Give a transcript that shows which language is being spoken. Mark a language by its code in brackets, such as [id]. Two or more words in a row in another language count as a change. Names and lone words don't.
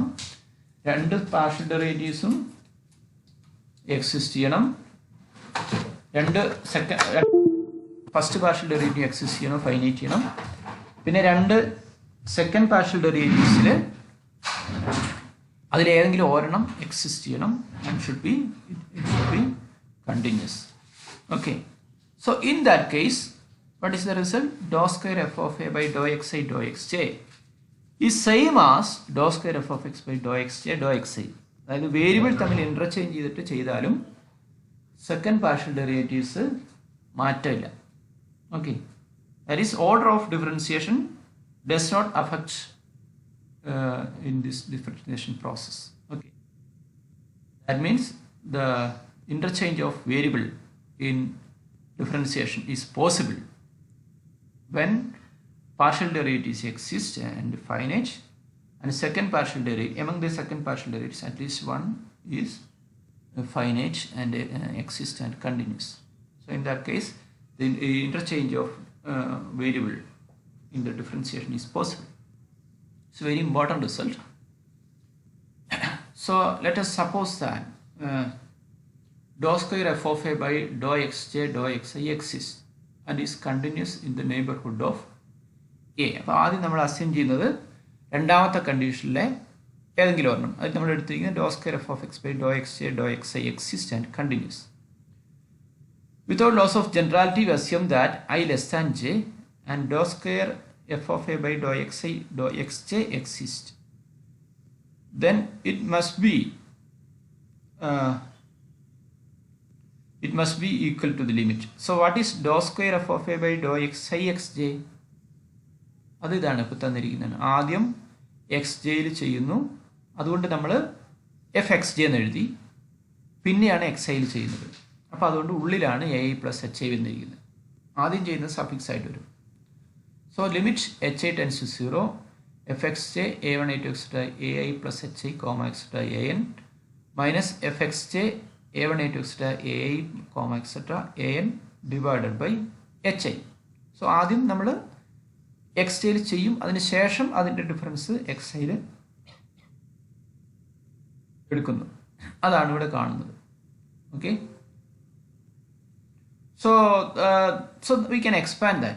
[ml] രണ്ട് [en] partial derivativesും [ml] എക്സിസ്റ്റ് ചെയ്യണം, [en] first partial derivative [ml] എക്സിസ്റ്റ് ചെയ്യണം, ഫൈനൈറ്റ് ചെയ്യണം. പിന്നെ രണ്ട് [en] second partial derivativesിൽ [ml] അതിലേതെങ്കിലും ഒരെണ്ണം എക്സിസ്റ്റ് ചെയ്യണം [en] and should be continuous. okay, so in that case what is the result? Dou square f of a by dou xi dou xj is same as dou square f of x by dou xj dou xi. [ml] അതായത് വേരിയബിൾ തമ്മിൽ ഇന്റർചേഞ്ച് ചെയ്തിട്ട് ചെയ്താലും [en] second partial derivatives [ml] മാറ്റമില്ല. [en] okay, that is order of differentiation does not affect in this differentiation process. Okay, that means the interchange of variable in differentiation is possible when partial derivatives exist and finite, and second partial derivative, among the second partial derivatives at least one is finite and exist and continuous. So in that case the interchange of variable in the differentiation is possible. It's a very important result. So let us suppose that dou square f of a by dou xj dou xi exists and is continuous in the neighborhood of A. [ml] അപ്പോൾ ആദ്യം നമ്മൾ അസ്യൂം ചെയ്യുന്നത് രണ്ടാമത്തെ കണ്ടീഷനിലെ ഏതെങ്കിലും ഒരെണ്ണം, അത് നമ്മൾ എടുത്തിരിക്കുന്നത് [en] dou square f of x by dou xj dou xi exists and continuous. Without loss of generality, we assume that I less than j and dou square f of a by dou xi dou xj exist. Then it must be equal to the limit. So what is dou square f of a by dou xi xj? [ml] അത് ഇതാണ് ഇപ്പോൾ തന്നിരിക്കുന്നത്. ആദ്യം എക്സ് ജെയിൽ ചെയ്യുന്നു, അതുകൊണ്ട് നമ്മൾ എഫ് എക്സ് ജെ എന്ന് എഴുതി, പിന്നെയാണ് എക്സ് ഐയിൽ ചെയ്യുന്നത്. അപ്പോൾ അതുകൊണ്ട് ഉള്ളിലാണ് [en] a i plus h i [ml] വന്നിരിക്കുന്നത്. ആദ്യം ചെയ്യുന്നത് സഫിക്സ് ആയിട്ട് വരും. [en] so limit h i tends to 0 f x j a one a two etcetera a i plus h i comma etcetera a n minus f x j a one a two etcetera a i comma etcetera a n divided by h i. [ml] സോ ആദ്യം നമ്മൾ എക്സ് ജെയിൽ ചെയ്യും, അതിന് ശേഷം അതിൻ്റെ ഡിഫറൻസ് എക്സ് ഐയിൽ എടുക്കുന്നു. അതാണ് ഇവിടെ കാണുന്നത്. [en] okay, so we can expand that.